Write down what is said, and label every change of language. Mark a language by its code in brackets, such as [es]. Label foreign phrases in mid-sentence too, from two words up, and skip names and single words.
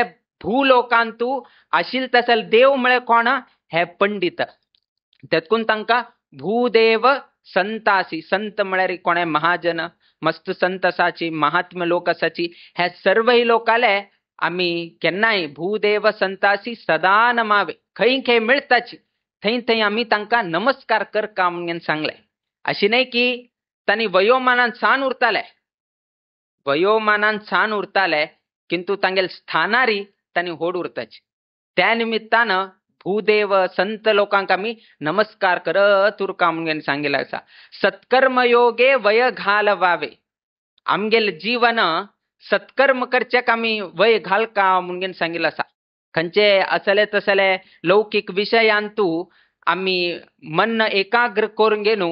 [kok] भूलोकांतू आशिल तसल देव म्हळे कोण हे पंडित त्यातून तांकां भूदेव संतासी संत म्हळ्यार कोणे महाजन मस्त संत असाची महात्मा लोक असाची हे सर्व ही लोकाले आम्ही केन्नाय भूदेव संतासी सदा नमावे खंय खंय मिळताची थंय थंय आम्ही तांकां नमस्कार करका म्हणून सांगले अशी नाही की तांणी वयोमानान छान उरताले किंतु तांगेल स्थानारी तांणी होड उरताची त्या निमित्तानं भूदेव संत लोकांक आम्ही नमस्कार करत उरका म्हणून सांगितलं असा सत्कर्मयोगे वय घालवावे आमगेल जीवन सत्कर्म करचेक आम्ही वय घालका म्हणून सांगितलं असा खंयचे असले तसले लौकिक विषयांतू आम्ही मन एकाग्र करून घेनू